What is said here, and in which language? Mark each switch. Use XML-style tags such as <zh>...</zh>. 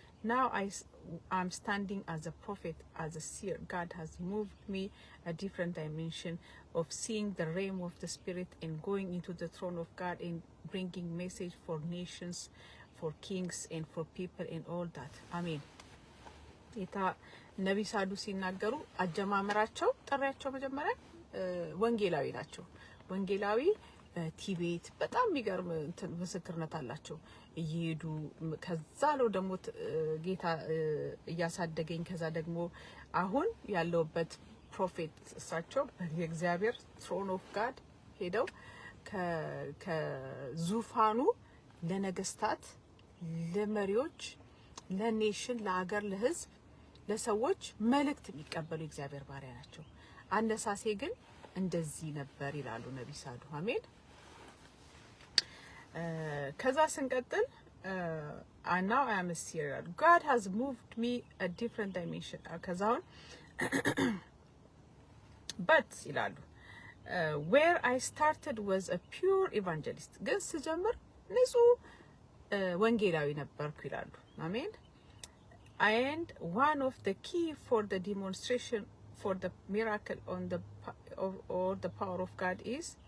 <en>Now I'm standing as a prophet, as a seer. God has moved me a different dimension of seeing the realm of the spirit and going into the throne of God and bringing message for nations, for kings and for people and all that. Amen.</en> <am>ኢታ ነብይ ሳዱ ሲናገሩ አጀማመራቸው ጥሪያቸው መጀመሪያ ወንጌላዊ ናቸው። ወንጌላዊ ቲቤት በጣም የሚገርም ምስክርነት አላቸው። እየሄዱ ከዛ ነው ደግሞ ጌታ እያሳደገኝ ከዛ ደግሞ አሁን ያለውበት ፕሮፌት እሳቸው በእግዚአብሔር ትሮን ኦፍ ጋድ ሄደው ከዙፋኑ ለነገስታት ለመሪዎች ለኔሽን ለሀገር ለህዝብ ለሰዎች መልእክት የሚቀበሉ እግዚአብሔር ባሪያ ናቸው። አነሳሴ ግን እንደዚህ ነበር ይላሉ ነብይ ሳዱ። አሜን። ከዛ ስንቀጥል</am> <en>now I am a seer. God has moved me a different dimension. ከዛውን but ይላሉ where I started was a pure evangelist.</en> <am>ግን ስጀምር ንጹህ ወንጌላዊ ነበርኩ ይላሉ። አሜን።</am> <en>And one of the key for the demonstration for the miracle on the or the power of God is</en>